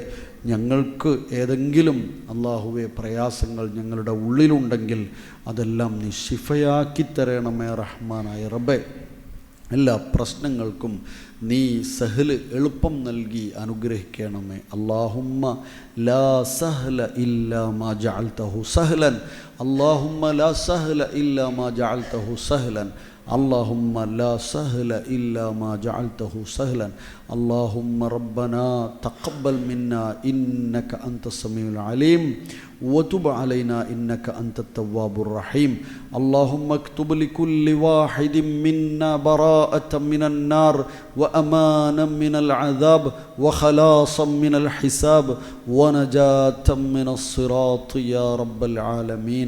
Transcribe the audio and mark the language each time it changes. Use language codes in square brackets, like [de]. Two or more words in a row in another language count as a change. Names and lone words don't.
[ml] ഞങ്ങൾക്ക് ഏതെങ്കിലും അള്ളാഹുവെ പ്രയാസങ്ങൾ ഞങ്ങളുടെ ഉള്ളിലുണ്ടെങ്കിൽ അതെല്ലാം നീ ശിഫയാക്കി തരണമേ റഹ്മാനായ റബ്ബെ. എല്ലാ പ്രശ്നങ്ങൾക്കും നീ സഹല് എളുപ്പം നൽകി അനുഗ്രഹിക്കണമേ. [ar] اللهم لا سهل إلا ما جعلته سهلا. اللهم لا سهل إلا ما جعلته سهلا. اللهم لا سهل إلا ما جعلته سهلا. اللهم ربنا تقبل منا إنك أنت السميع العليم وتب علينا إنك أنت التواب الرحيم. اللهم اكتب لكل واحد منا براءة من النار وأمانا من العذاب وخلاصا من الحساب ونجاة من الصراط يا رب العالمين.